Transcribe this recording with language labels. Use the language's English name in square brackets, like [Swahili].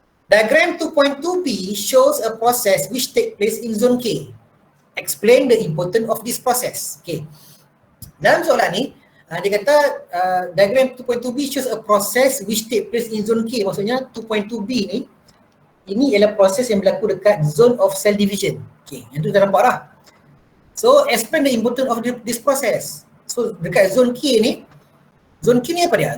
[English] Diagram 2.2b shows a process which take place in zone K. Explain the importance of this process. Okay. [Malay] Dalam soalan ni, dia kata [English] diagram 2.2b shows a process which take place in zone K. [Malay] Maksudnya 2.2b ni, ini ialah proses yang berlaku dekat zone of cell division. Okay, yang tu dah nampak lah. [English] So, explain the importance of this process. So, [Malay] dekat zone K ni apa dia?